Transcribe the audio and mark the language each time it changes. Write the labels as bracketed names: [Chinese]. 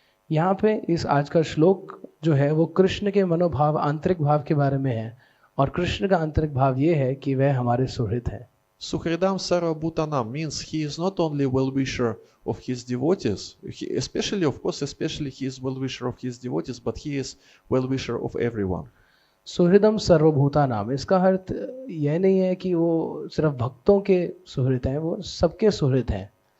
[Hindi] यहाँ पे इस आज का श्लोक जो है वो कृष्ण के मनोभाव, आंतरिक भाव के बारे में है. और कृष्ण का आंतरिक भाव ये है कि वह हमारे सुहृद हैं. [Sanskrit] Suhridam Sarvabhutanam [English] means he is not only well-wisher of his devotees, especially he is well-wisher of his devotees, but he is well-wisher of everyone. [Hindi] सुहृदम सर्वभूता नाम, इसका अर्थ यह नहीं है कि वो सिर्फ भक्तों के सुहृद हैं, वो सबके सुहृद हैं.